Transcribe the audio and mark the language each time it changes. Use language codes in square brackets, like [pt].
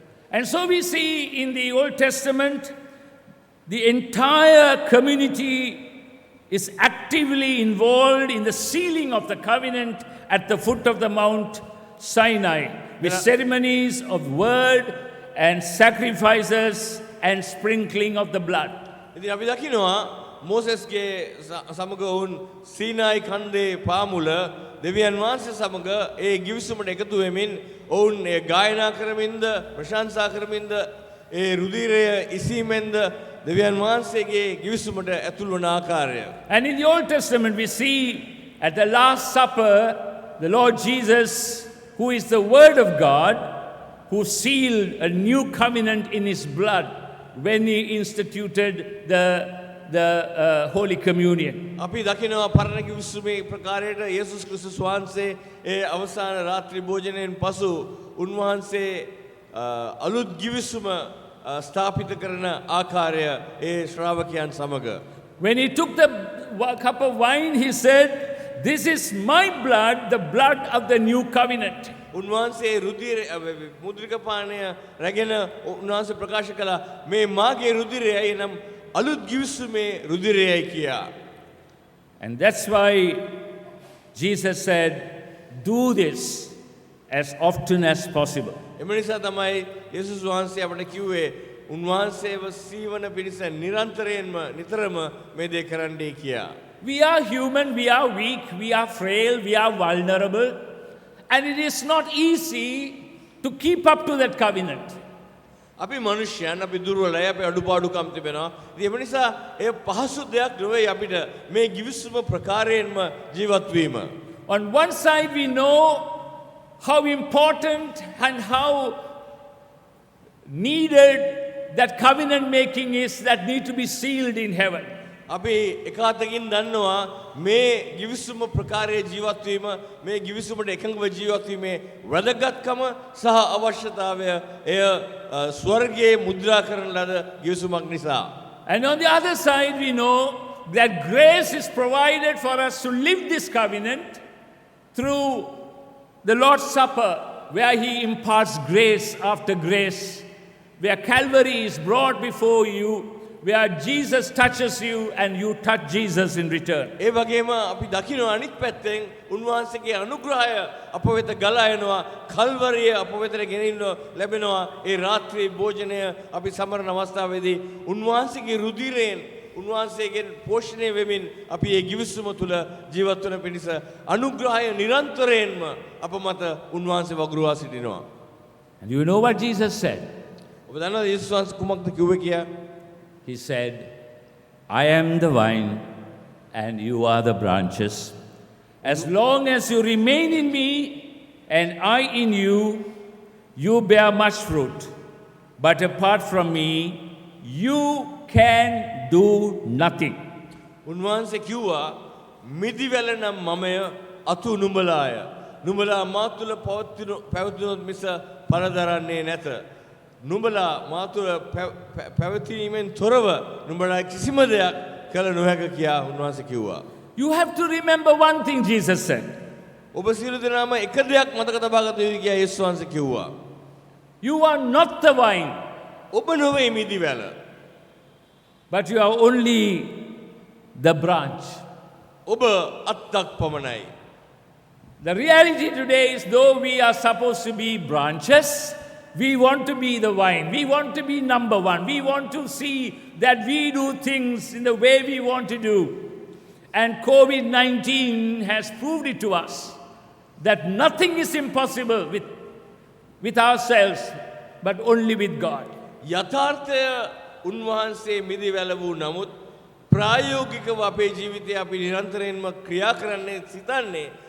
[en] And so we see in the Old Testament, the entire community is actively involved in the sealing of the covenant at the foot of the Mount Sinai, with ceremonies of word and sacrifices and sprinkling of the blood. [si] ඉතින් අපි දකිනවා මෝසෙස්ගේ සමග ඔවුන් සීනායි කන්දේ පාමුල දෙවියන් වහන්සේ සමග ඒ ගිවිසුමට එකතු වෙමින් ඔවුන් ඒ ගායනා කරමින්ද ප්‍රශංසා කරමින්ද ඒ රුධිරය ඉසීමෙන්ද දෙවියන් වහන්සේගේ ගිවිසුමට ඇතුල් වන ආකාරය. [en] And in the Old Testament we see at the Last Supper the Lord Jesus, who is the Word of God, who sealed a new covenant in his blood when he instituted the Holy Communion. [si] අපි දකිනවා පරණ ගිවිසුමේ ප්‍රකාරයට යේසුස් ක්‍රිස්තුස් වහන්සේ ඒ අවසාන රාත්‍රී භෝජනයෙන් පසු උන්වහන්සේ අලුත් ගිවිසුම ස්ථාපිත කරන ආකාරය ඒ ශ්‍රාවකයන් සමග. [en] When he took the cup of wine, he said, "This is my blood, the blood of the new covenant." [si] උන්වහන්සේ රුධිර මුද්‍රික පානය රැගෙන උන්වහන්සේ ප්‍රකාශ කළා මේ මාගේ රුධිරයයි නම් අලුත් ගිවිසුමේ රුධිරයයි කියා. [en] And that's why Jesus said, "Do this as often as possible." [si] එම නිසා තමයි යේසුස් වහන්සේ අපට කිව්වේ උන්වහන්සේව සීවන පිණිස නිරන්තරයෙන්ම නිතරම මේ දේ කරන්නයි කියා. [en] We are human, we are weak, we are frail, we are vulnerable, and it is not easy to keep up to that covenant. [si] අපි මනුෂ්‍යයන් අපි දුර්වලයි අපි අඩුපාඩුකම් තිබෙනවා. ඉතින් එම නිසා ඒ පහසු දෙයක් නෙවෙයි අපිට මේ ගිවිසුම ප්‍රකාරයෙන්ම ජීවත් වීම. [en] On one side we know how important and how needed that covenant making is that need to be sealed in heaven. [si] අපි එකාතකින් දන්නවා මේ ගිවිසුම ප්‍රකාරයේ ජීවත් වීම මේ ගිවිසුමට එකඟව ජීවත් වීමේ වැදගත්කම සහ අවශ්‍යතාවය එය ස්වර්ගයේ මුද්‍රා කරන ලද ගිවිසුමක් නිසා. [en] And on the other side we know that grace is provided for us to live this covenant through the Lord's Supper, where he imparts grace after grace, where Calvary is brought before you, where Jesus touches you and you touch Jesus in return. [si] ඒ වගේම අපි දකිනවා අනිත් පැත්තෙන් උන්වහන්සේගේ අනුග්‍රහය අප වෙත ගලා එනවා කල්වරිය අප වෙතට ගෙනින්න ලැබෙනවා ඒ රාත්‍රී භෝජනය අපි සමරන අවස්ථාවේදී උන්වහන්සේගේ රුධිරයෙන් උන්වහන්සේගෙන් පෝෂණය වෙමින් අපි මේ ගිවිසුම තුල ජීවත් වන පිණිස අනුග්‍රහය නිරන්තරයෙන්ම අප මත උන්වහන්සේ වගුරුවා සිටිනවා. [en] And you know what Jesus said? [si] ඔබ දන්නවද යේසුස් වහන්සේ කුමක්ද කිව්වේ කියා? [en] He said, "I am the vine and you are the branches. As long as you remain in me and I in you, you bear much fruit. But apart from me, you can do nothing." [si] උන්වහන්සේ කිව්වා මිදිවැල නම් මමය අතු නුඹලාය. නුඹලා මා තුළ පැවතුනොත් මිස පරදරන්නේ නැත. නුඹලා මා තුළ පැවතීමෙන් තොරව නුඹලා කිසිම දෙයක් කළ නොහැක කියා උන්වහන්සේ කිව්වා. [en] You have to remember one thing Jesus said. [si] ඔබ සියලු දෙනාම එක දෙයක් මතක තබා ගත යුතුයි කියා යේසුස් වහන්සේ කිව්වා. [en] You are not the vine, [si] ඔබ නොවේ මිදිවැල. [en] but you are only the branch. [si] ඔබ අත්තක් පමණයි. [en] The reality today is, though we are supposed to be branches, we want to be the vine. We want to be number one. We want to see that we do things in the way we want to do. And COVID-19 has proved it to us that nothing is impossible with ourselves, but only with God. [si] යථාර්ථය උන්වහන්සේ මිදිවැල වූ නමුත් ප්‍රායෝගිකව අපේ ජීවිතය අපි නිරන්තරයෙන්ම ක්‍රියා කරන්නේ සිතන්නේ